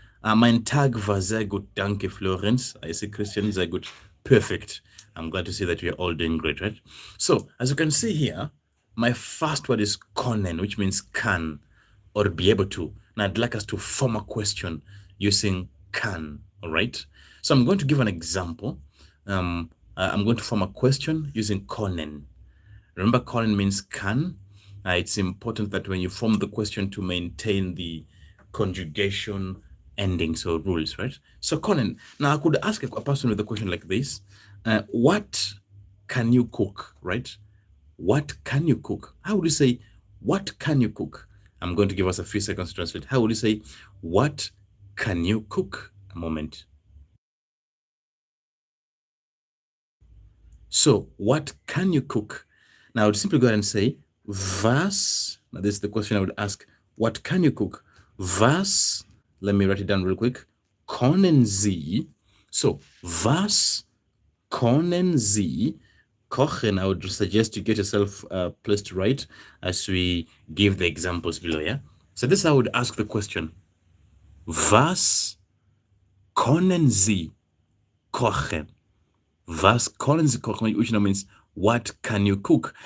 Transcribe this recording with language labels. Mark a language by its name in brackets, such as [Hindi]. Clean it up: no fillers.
[German] Mein Tag war sehr gut, danke Florenz. [English] I see Christian, [German] sehr gut, [English] perfect. I'm glad to see that we are all doing great, right? So as you can see here, my first word is können, which means can or be able to. Now I'd like us to form a question using can, all right? So I'm going to give an example. I'm going to form a question using können. Remember, können means can. It's important that when you form the question to maintain the conjugation endings or rules, right? So können. Now I could ask a person with a question like this. What can you cook, right? What can you cook? How would you say, what can you cook? I'm going to give us a few seconds to translate. How would you say, what can you cook? A moment. So, what can you cook? Now, I would simply go ahead and say, was, now this is the question I would ask, what can you cook? Was, let me write it down real quick, [German] können Sie, [English] so, [German] was können Sie kochen? [English] I would suggest you get yourself a place to write as we give the examples below, yeah? So this I would ask the question, [German] was können Sie kochen? Was können Sie kochen? [English] Which now means, what can you cook?